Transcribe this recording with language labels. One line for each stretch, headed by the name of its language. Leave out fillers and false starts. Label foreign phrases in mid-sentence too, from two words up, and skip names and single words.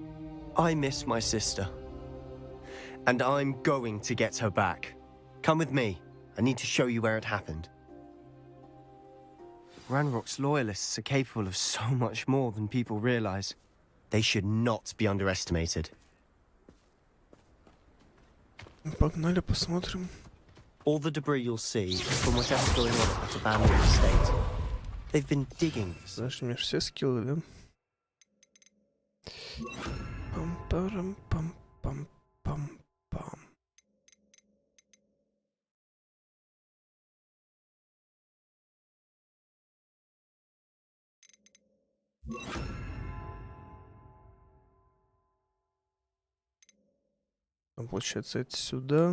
English: I miss my sister. And I'm going to get her back. Come with me. I need to show you where it happened. Ranrock's loyalists are capable of so much more than people realize. They should not be underestimated.
Russian: Погнали, посмотрим.
English: All the debris you'll see is from whatever's going on at that abandoned estate. They've been digging.
Russian: Знаешь, у меня все скиллы, да? Пам-парам-пам-пам-пам-пам. Получается, это сюда.